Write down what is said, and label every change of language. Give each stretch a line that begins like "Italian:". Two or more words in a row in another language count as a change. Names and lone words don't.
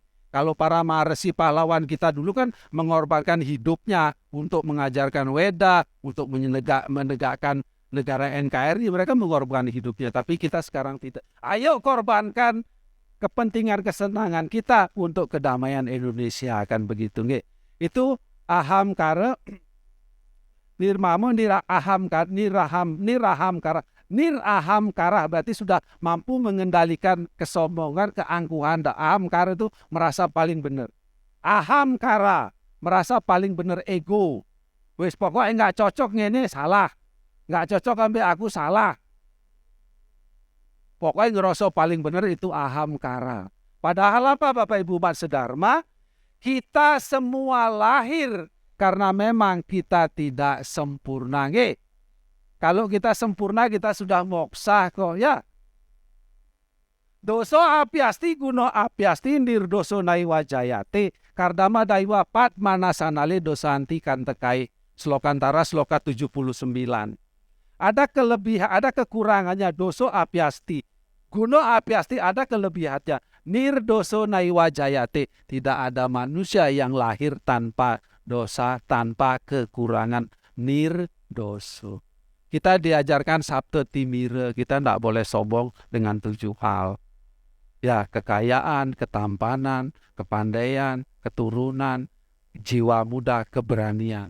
Indonesian: Kalau para maharesi pahlawan kita dulu kan mengorbankan hidupnya untuk mengajarkan Weda, untuk menegakkan negara NKRI, mereka mengorbankan hidupnya. Tapi kita sekarang tidak. Ayo korbankan kepentingan kesenangan kita untuk kedamaian Indonesia, akan begitu. Nge.
Sanskrit: Itu aham kara nirmamo niraham kara.
Indonesian: Niraham kara berarti sudah mampu mengendalikan kesombongan, keangkuhan. Aham kara itu merasa paling benar. Aham kara merasa paling benar, ego.
Javanese: Wis pokoknya nggak cocok ngene salah. Nggak cocok ambil aku salah.
Indonesian: Pokoknya ngerasa paling benar itu aham kara. Padahal apa Bapak Ibu Umat Sedharma? Kita semua lahir karena memang kita tidak sempurna. Nge. Kalau kita sempurna, kita sudah moksa kok, ya.
Sanskrit: Doso apiasti guno apiasti nirdoso naiwa jayate kardama daiwa pat manasanale dosanti kantekai.
Indonesian: Slokantara sloka 79. Ada kelebihan, ada kekurangannya
Sanskrit: doso apiasti. Guno apiasti
Indonesian: ada kelebihannya.
Sanskrit: Nirdoso naiwa jayate.
Indonesian: Tidak ada manusia yang lahir tanpa dosa, tanpa kekurangan. Nirdoso. Kita diajarkan
Sanskrit: sabte timire,
Indonesian: kita tidak boleh sombong dengan 7 hal. Ya, kekayaan, ketampanan, kepandaian, keturunan, jiwa muda, keberanian.